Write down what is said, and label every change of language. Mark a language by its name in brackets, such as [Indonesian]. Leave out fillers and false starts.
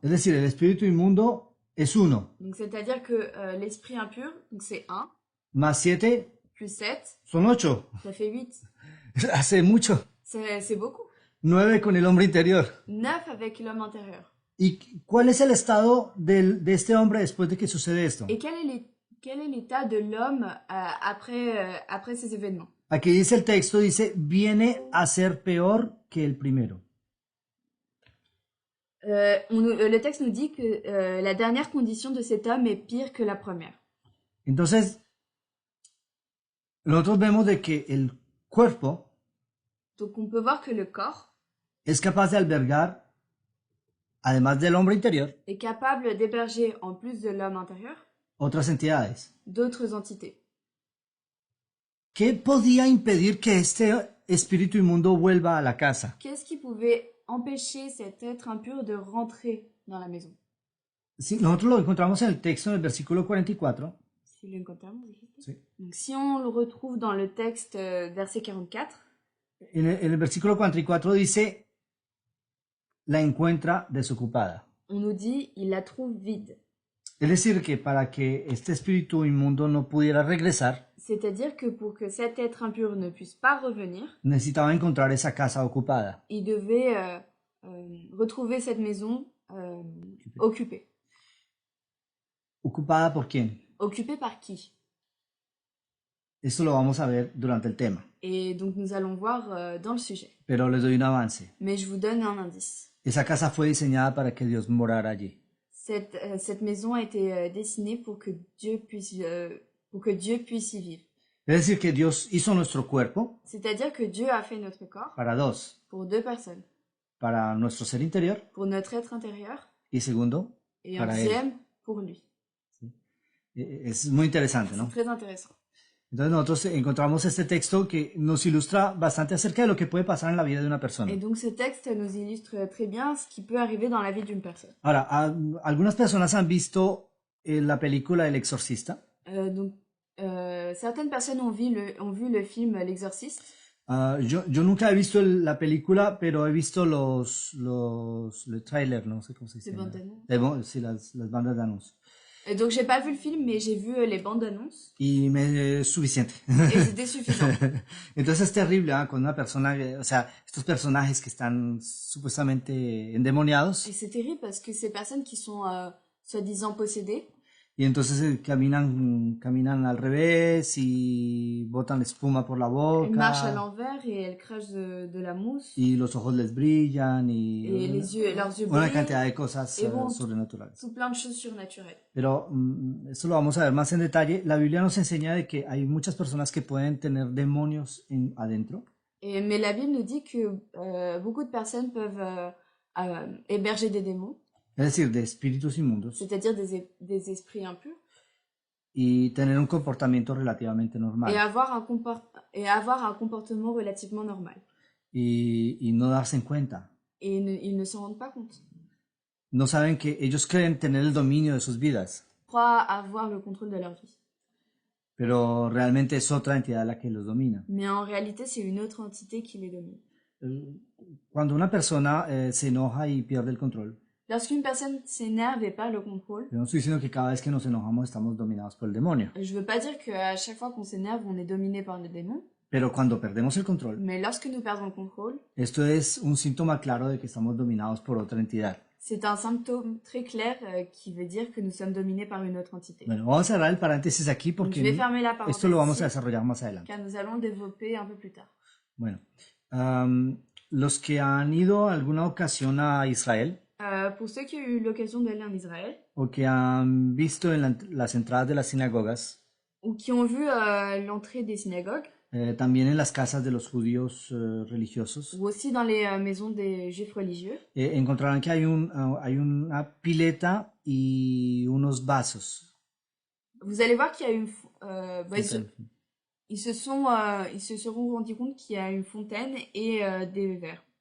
[Spanish] Es decir, el espíritu inmundo es 1, [French] Donc c'est-à-dire que l'esprit impur, donc c'est 1, [Spanish] más 7 [French] plus 7, [Spanish] son 8. [French] ça fait 8. [Spanish] Hace mucho. [French] C'est beaucoup. [Spanish] 9 con el hombre interior. [French] 9 avec l'homme intérieur. [Spanish] ¿Y cuál es el estado de este hombre después de que sucede esto? [French] Et quel est l'état de l'homme après ces événements? [Spanish] Aquí dice el texto, dice, viene a ser peor que el primero. [French] Le texte nous dit que la dernière condition de cet homme est pire que la première. [Spanish] Entonces, nosotros vemos de que el cuerpo [French] Donc on peut voir que le corps [Spanish] es capaz de albergar, además del hombre interior, [French] est capable d'héberger, en plus de l'homme intérieur, [Spanish] otras entidades. [French] d'autres entités. [Spanish] ¿Qué podía impedir que este espíritu inmundo vuelva a la casa? [French] Qu'est-ce qui pouvait empêcher cet être impur de rentrer dans la maison? [Spanish] Si nosotros lo encontramos en el texto, en el versículo 44. Si lo encontramos, dijiste? Sí. [French] Donc, si on le retrouve dans le texte verset 44, [Spanish] En el versículo 44 dice, la encuentra desocupada. [French] on nous dit il la trouve vide. [Spanish] Es decir, que para que este espíritu inmundo no pudiera regresar, [French] C'est-à-dire que pour que cet être impur ne puisse pas revenir, [Spanish] necesitaba encontrar esa casa ocupada. [French] il devait retrouver cette maison occupée. [Spanish] ¿Ocupada por quién? [French] Occupée par qui? [Spanish] Esto lo vamos a ver durante el tema, [French] Et donc nous allons voir dans le sujet. [Spanish] pero les doy un avance. [French] Mais je vous donne un indice. [Spanish] Esa casa fue diseñada para que Dios morara allí. [French] Cette maison a été dessinée pour que Dieu puisse y vivre. [Spanish] Es decir, que Dios hizo nuestro cuerpo [French] C'est-à-dire que Dieu a fait notre corps [Spanish] para dos, [French] pour 2 personnes. [Spanish] para nuestro ser interior [French] Pour notre être intérieur [Spanish] y segundo, [French] et un [Spanish] para él. [French] deuxième pour lui. [Spanish] Es muy interesante, ¿no? [French] C'est très intéressant. [Spanish] Entonces nosotros encontramos este texto que nos ilustra bastante acerca de lo que puede pasar en la vida de una persona. [French] Et donc ce texte nous illustre très bien ce qui peut arriver dans la vie d'une personne. [Spanish] Ahora, algunas personas han visto la película El Exorcista. [French] Certaines personnes ont vu le film L'Exorciste. [Spanish] Yo nunca he visto la película, pero he visto le trailer, no sé cómo se dice. [French] Les bandes annonces. [Spanish] Sí, las bandas de anuncios. [French] Et donc j'ai pas vu le film, mais j'ai vu les bandes annonces. [Spanish] Y me es suficiente. [French] Et c'était suffisant. [Spanish] Entonces es terrible, ¿ah? Cuando una persona, o sea, estos personajes que están supuestamente endemoniados, [French] Et c'est terrible parce que ces personnes qui sont soi-disant possédées, [Spanish] y entonces caminan al revés y botan espuma por la [French] elles marchent à [Spanish] boca, [French] l'envers et elles crachent de la mousse. [Spanish] y los ojos les brillan, [French] Et leurs yeux [Spanish] una [French] brillent. [Spanish] cantidad de cosas [French] Et bon, [Spanish] sobrenaturales. [French] tout plein de choses surnaturelles. [Spanish] Pero eso lo vamos a ver más en detalle. La Biblia nos enseña de que hay muchas personas que pueden tener demonios adentro. [French] Mais la Bible nous dit que beaucoup de personnes peuvent héberger des démons, [Spanish] Es decir, de espíritus inmundos, [French] c'est-à-dire des esprits impurs, [Spanish] y tener un comportamiento relativamente normal, [French] et avoir un comportement relativement normal. [Spanish] y no darse en cuenta. [French] Et ils ne s'en rendent pas compte. [Spanish] No saben que ellos creen tener el dominio de sus vidas, [French] Ils croient avoir le contrôle de leur vie. [Spanish] pero realmente es otra entidad la que los domina. [French] Mais en réalité, c'est une autre entité qui les domine. [Spanish] Cuando una persona se enoja y pierde el control, [French] Lorsqu'une personne s'énerve et perd le contrôle, [Spanish] yo no estoy diciendo que cada vez que nos enojamos estamos dominados por el demonio, [French] je veux pas dire qu'à chaque fois qu'on s'énerve, on est dominé par le démon, [Spanish] pero cuando perdemos el control, [French] mais lorsque nous perdons le contrôle, [Spanish] esto es un síntoma claro de que estamos dominados por otra entidad. [French] c'est un symptôme très clair qui veut dire que nous sommes dominés par une autre entité. [Spanish] Bueno, vamos a cerrar el paréntesis aquí [French] Donc, [Spanish] porque [French] je vais fermer la parenthèse [Spanish] esto lo vamos a [French] ici, [Spanish] desarrollar más adelante. [French] car nous allons le développer un peu plus tard. [Spanish] Bueno, los que han ido alguna ocasión a Israel [French] Pour ceux qui ont eu l'occasion d'aller en Israël, [Spanish] o que han visto en las entradas de las sinagogas, [French] ou qui ont vu l'entrée des synagogues, [Spanish] también en las casas de los judíos religiosos, [French] ou aussi dans les maisons des juifs religieux, [Spanish] encontrarán que hay una pileta y unos vasos. [French] vous allez voir qu'il y a une... Fontaine. ils se seront rendus compte qu'il y a une fontaine et des verres.